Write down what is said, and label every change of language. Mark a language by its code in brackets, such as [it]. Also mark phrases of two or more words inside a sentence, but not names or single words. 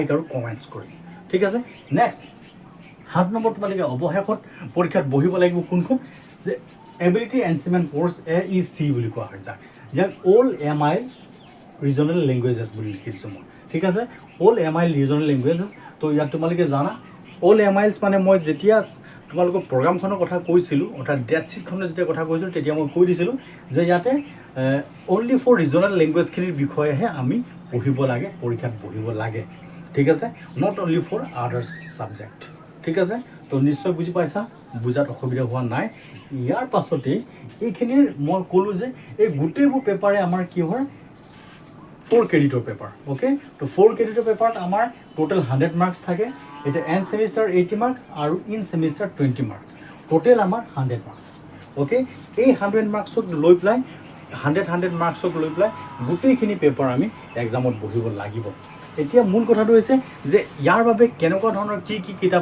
[as] আৰু কমেণ্টছ কৰি ঠিক আছে নেক্সট 7 নম্বৰ তোমালোকে অৱশেষত পৰীক্ষাত বহিব লাগিব কোনখন যে [en] ability enhancement course [as] এইসি বুলি কোৱা হয় যাক [en] all MI regional languages [as] বুলি লিখিছো মই ঠিক আছে [en] all MI regional languages [as] তো ইয়াত তোমালোকে জানা অল এমআইলছ মানে মই যেতিয়া তোমালোকক প্ৰগ্ৰামখনৰ কথা কৈছিলো অৰ্থাৎ ডেট শিটখনৰ যেতিয়া কথা কৈছিলো তেতিয়া মই কৈ দিছিলো যে ইয়াতে [en] only for regional language [as] খিনিৰ বিষয়েহে আমি পঢ়িব লাগে পৰীক্ষাত পঢ়িব লাগে ঠিক আছে [en] not only for other subject [as] ঠিক আছে তো নিশ্চয় বুজি পাইছা বুজাত অসুবিধা হোৱা নাই ইয়াৰ পাছতে এইখিনিৰ মই ক'লো যে এই গোটেইবোৰ পেপাৰে আমাৰ কি হয় 4 ক্ৰেডিটৰ পেপাৰ ওকে তো 4 ক্ৰেডিটৰ পেপাৰত আমাৰ [en] total 100 marks [as] থাকে এটা [en] end semester [as] 80 মাৰ্কস আৰু [en] in semester [as] 20 মাৰ্কস টোটাল আমাৰ 100 মাৰ্কস ওকে এই 100 মাৰ্কসক লৈ প্লাই 100 মাৰ্কসক লৈ প্লাই গোটেইখিনি পেপাৰ আমি এক্সামত বহিব লাগিব এতিয়া মূল কথাটো হৈছে যে ইয়াৰ বাবে কেনেকুৱা ধৰণৰ কি কিতাপ